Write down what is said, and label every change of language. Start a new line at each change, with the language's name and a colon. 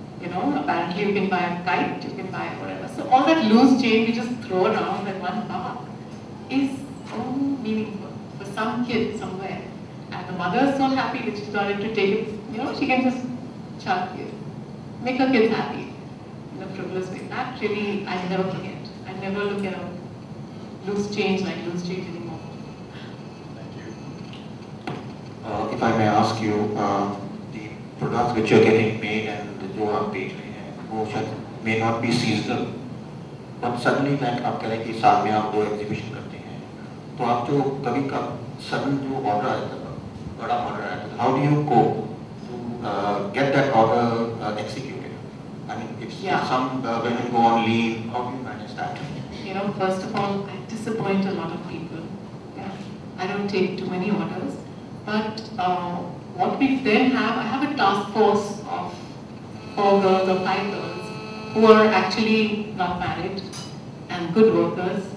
English: Apparently you can buy a kite, you can buy whatever. So all that loose change we just throw around at $1 is so meaningful for some kid somewhere. And the mother is so happy that she started to take it, she can just chuck it, make her kids happy in a frivolous way. That really, I never forget. I never look at a loose change like loose change anymore. Thank you. If I may ask you, the products which you're getting made and
Hindi: जो आप बेच रहे हैं वो शायद
English: may not be seasonal, but suddenly like
Hindi: आप कह रहे हैं कि साल में आप 2 एग्जीबिशन करते हैं, तो आप जो कभी का sudden जो ऑर्डर आया था, बड़ा ऑर्डर आया था,
English: how do you cope to get that order executed? I mean, if some women go on leave, how do you manage that? First of all, I disappoint a lot of people. Yeah, I don't take too many orders, but what we then have, I have a task force of 4 girls or 5 girls who are actually not married and good workers.